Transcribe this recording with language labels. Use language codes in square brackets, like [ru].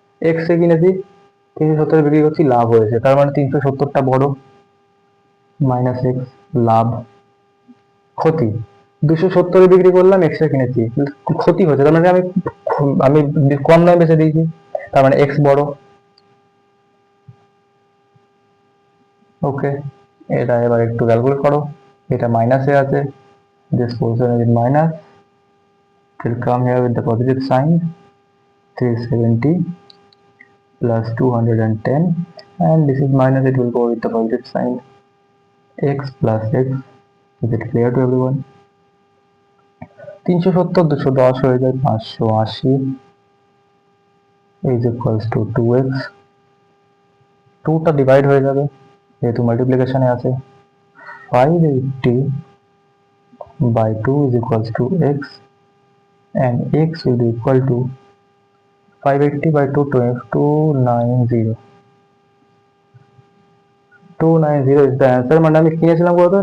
[bn] X এ কিনেছি, 370 বিক্রি করছি, লাভ হয়েছে, তার মানে 370টা বড়, মাইনাস এক্স, লাভ। ক্ষতি 270 বিক্রি করলাম, এক্স এ কিনেছি, ক্ষতি হয়েছে, তার মানে আমি আমি কম দামে বেচে দিয়েছি, তার মানে এক্স বড়। [en] okay, [bn] এটা এবার একটু ক্যালকুলেট করো, এটা মাইনাসে আছে, [en] this portion is in minus, it will come here with the positive sign, 370 plus 210, and this is minus, it will go with the positive sign, x plus x is it clear to everyone? [bn] 370 210 হয়ে যায় 580 is equals to 2x, 2টা divide হয়ে যাবে যেহেতু মাল্টিপ্লিকেশনে আছে। [en] 580 by 2 is equals to x, and x will be equal to 580 by 2 290 290 is the answer। [bn] মানে আমি কিনেছিলাম কত?